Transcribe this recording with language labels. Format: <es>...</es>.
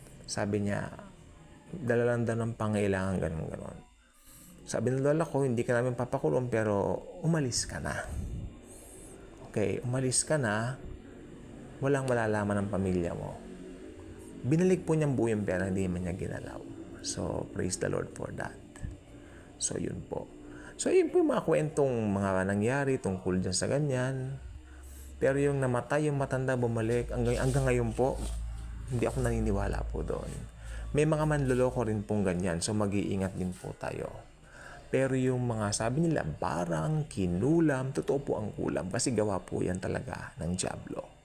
<tl>Sabi niya, dala lang daw ng pangailangan, ganun-ganon. Sabi ng lola ko, hindi ka namin papakulong, pero umalis ka na. Okay, umalis ka na, walang malalaman ng pamilya mo. Binalik po niyang buo yung pera, hindi man niya ginalaw.</tl> <en>So, praise the Lord for that.</en> <tl>So, yun po. So, yun po yung mga kwentong mga nangyari tungkol dyan sa ganyan. Pero yung namatay, yung matanda, bumalik, hanggang ngayon po, hindi ako naniniwala po doon. May mga manloloko rin pong ganyan, so mag-iingat din po tayo. Pero yung mga sabi nila, barang, kinulam, totoo po ang kulam kasi gawa po yan talaga ng diablo.</tl>